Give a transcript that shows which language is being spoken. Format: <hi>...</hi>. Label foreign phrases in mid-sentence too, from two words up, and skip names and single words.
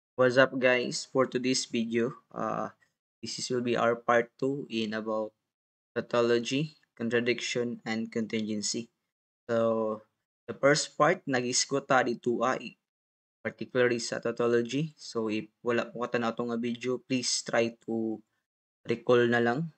<en>What's up, guys? For today's video, will be our part 2 in about tautology, contradiction, and contingency. So, the first part,</en> <ceb>nag-isgot ta dito particularly sa tautology.</ceb> <tl>So, if wala po ka na itong video, please try to recall na lang.</tl>